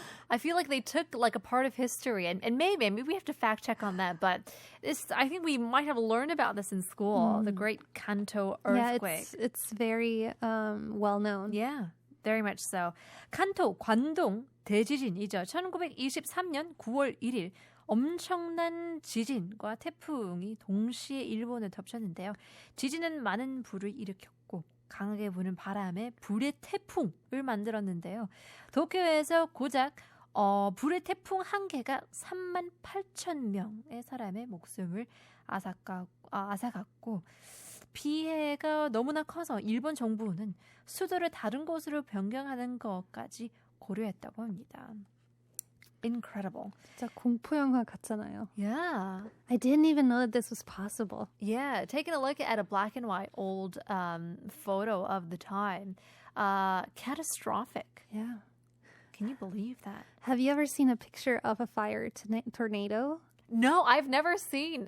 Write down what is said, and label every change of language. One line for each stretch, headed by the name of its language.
English: I feel like they took like a part of history and maybe we have to fact check on that, but I think we might have learned about this in school, the Great Kanto earthquake. Yeah, it's very well known. Yeah. Very much so.
Korean: 칸토, 관동 대지진이죠. 1923년 9월 1일 엄청난 지진과 태풍이 동시에 일본을 덮쳤는데요. 지진은 많은 불을 일으켰고 강하게 부는 바람에 불의 태풍을 만들었는데요. 도쿄에서 고작 불의 태풍 한 개가 38,000명의 사람의 목숨을 앗아갔고 피해가 너무나 커서 일본 정부는 수도를 다른 곳으로 변경하는 것까지 고려했다고 합니다.
English: Incredible.
Korean: 진짜 공포 영화 같잖아요.
English: Yeah. I didn't even know that this was possible. Yeah, taking a look at a black and white old photo of the time. Catastrophic. Yeah. Can you believe that? Have you ever seen a picture of a fire tornado? No, I've never seen.